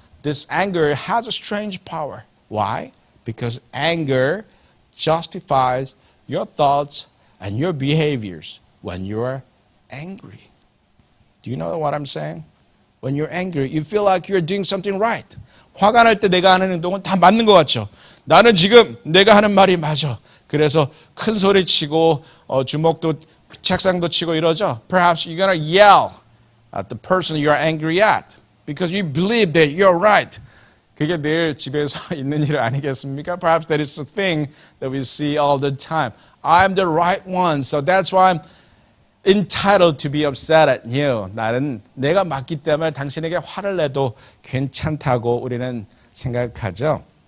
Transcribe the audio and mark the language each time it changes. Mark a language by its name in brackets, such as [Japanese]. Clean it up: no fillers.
[English] This anger has a strange power. Why? Because anger justifies your thoughts and your behaviors when you are angry. Do you know what I'm saying? When you're angry, you feel like you're doing something right. [Korean] 화가 날 때 내가 하는 행동은 다 맞는 것 같죠. 나는 지금 내가 하는 말이 맞아. 그래서 큰 소리 치고 주먹도 책상도 치고 이러죠. [English] Perhaps you're gonna yell at the person you're angry at because you believe that you're right. [Korean] 그게 늘 집에서 있는 일 아니겠습니까? [English] Perhaps that is a thing that we see all the time. I'm the right one, so that's why I'm entitled to be upset at you. [Korean] 나는 내가 맞기 때문에 당신에게 화를 내도 괜찮다고 우리는 생각하죠.